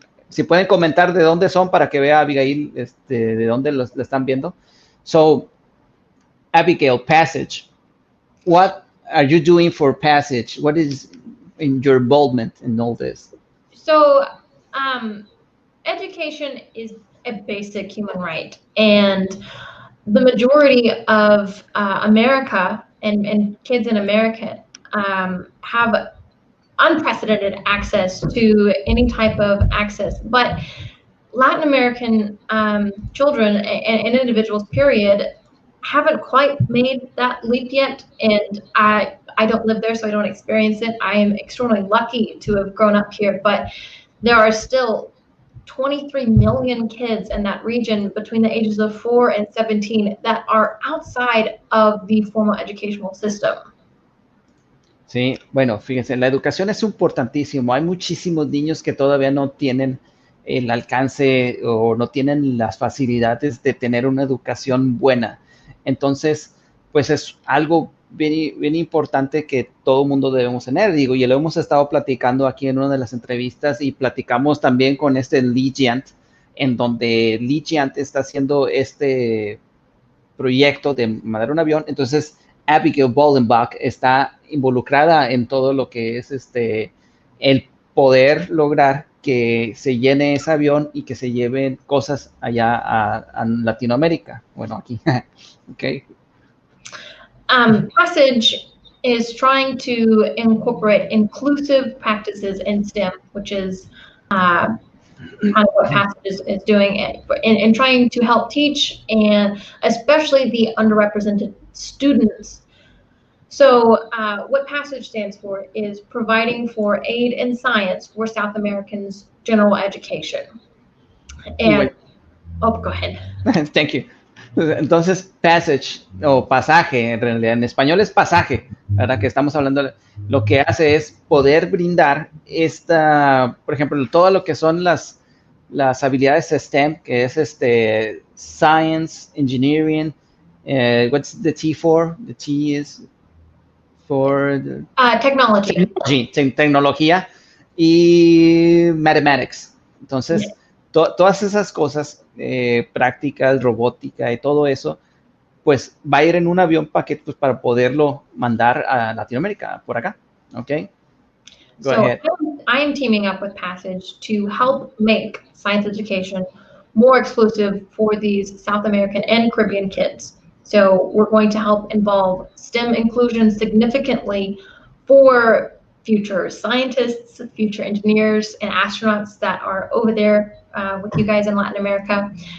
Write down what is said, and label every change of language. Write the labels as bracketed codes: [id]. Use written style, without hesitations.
[es] Si pueden comentar de dónde son para que vea Abigail de dónde lo están viendo. [en] So, Abigail, passage. What are you doing for passage? What is in your involvement in all this? So, education is a basic human right, and the majority of America and kids in America have unprecedented access to any type of access, but Latin American children and individuals, period, haven't quite made that leap yet, and I don't live there, so I don't experience it. I am extremely lucky to have grown up here, but there are still 23 million kids in that region between the ages of 4 and 17 that are outside of the formal educational system. [es] Sí, bueno, fíjense, la educación es importantísimo. Hay muchísimos niños que todavía no tienen el alcance o no tienen las facilidades de tener una educación buena. Entonces, pues es algo bien importante que todo mundo debemos tener, digo, y lo hemos estado platicando aquí en una de las entrevistas y platicamos también con Lee Giant, en donde Lee Giant está haciendo este proyecto de mandar un avión. Entonces, Abigail Bollenbach está involucrada en todo lo que es el poder lograr que se llene ese avión y que se lleven cosas allá a Latinoamérica. Bueno, aquí. Okay. [en] Passage is trying to incorporate inclusive practices in STEM, which is kind of what Passage is doing, and trying to help teach, and especially the underrepresented students. So what Passage stands for is providing for aid in science for South Americans' general education. And, oh, go ahead. Thank you. [es] Entonces, passage o pasaje, en realidad en español es pasaje, ¿verdad? Que estamos hablando, lo que hace es poder brindar por ejemplo, todo lo que son las habilidades STEM, que es [en] science, engineering, what's the T for? The T is for technology. [es] Tecnología y mathematics. Entonces, [en] yeah. [es] Todas esas cosas, prácticas, robótica y todo eso, pues va a ir en un avión paquete pues, para poderlo mandar a Latinoamérica, por acá. [en] Okay? Go ahead. I am teaming up with Passage to help make science education more exclusive for these South American and Caribbean kids. So we're going to help involve STEM inclusion significantly for future scientists, future engineers, and astronauts that are over there with you guys in Latin America.